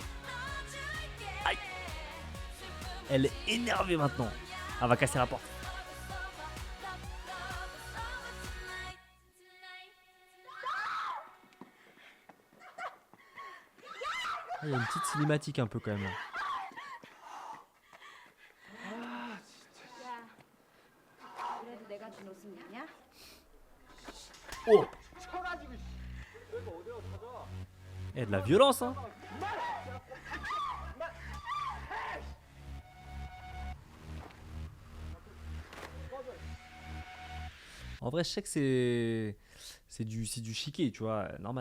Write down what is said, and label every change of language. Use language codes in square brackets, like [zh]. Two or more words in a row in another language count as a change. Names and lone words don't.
[fr] Aïe. Elle est énervée maintenant. Elle va casser la porte. Ah, il y a une petite cinématique un peu quand même. [ko] 야, 그래도 내가 준 옷은 뭐냐? Oh. [fr] Il y a de la violence, hein. En vrai, je sais que c'est du chiqué, tu vois, normal.